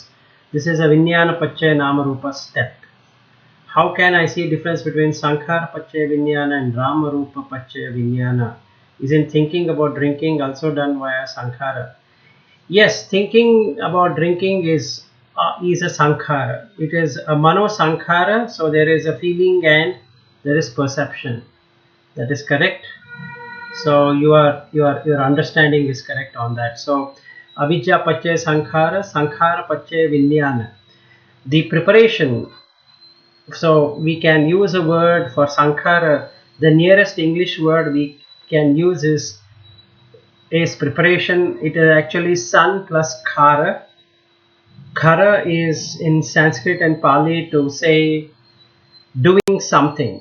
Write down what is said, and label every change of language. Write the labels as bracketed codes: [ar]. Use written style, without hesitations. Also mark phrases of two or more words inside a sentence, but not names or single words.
[en] This is a [pi] Vijnana Pachaya Nama Rupa [en] step. How can I see difference between [pi] Sankhara Pachaya Vijnana [en] and [pi] Rama Rupa Pachaya Vijnana? [en] Isn't thinking about drinking also done via Sankhara? Yes, thinking about drinking is a sankhara. It is a [pi] mano sankhara, [en] so there is a feeling and there is perception. That is correct. So your understanding is correct on that. [pi] So avijja pachay sankhara, sankhara pachay vijnana. [en] The preparation. So we can use a word for sankhara. The nearest English word we can use is preparation. It is actually san plus khara. Khara is in Sanskrit and Pali to say doing something.